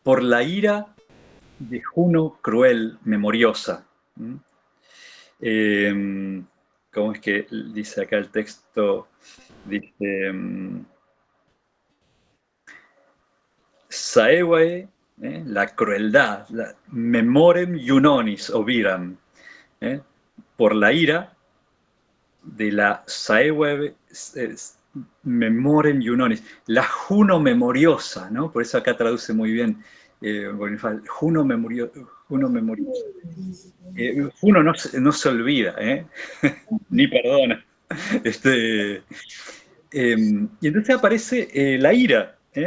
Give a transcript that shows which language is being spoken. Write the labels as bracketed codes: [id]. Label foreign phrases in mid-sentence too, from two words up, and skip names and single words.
[es] por la ira de Juno cruel, memoriosa. ¿Mm? ¿Cómo es que dice acá el texto? Dice, Saevae, la crueldad, [la] memorem iunonis oviram, [es] por la ira de la [la] Saevae memorem iunonis, [es] la Juno memoriosa, ¿no? Por eso acá traduce muy bien Juno memoriosa. Juno no se olvida, ni perdona. Y entonces aparece la ira.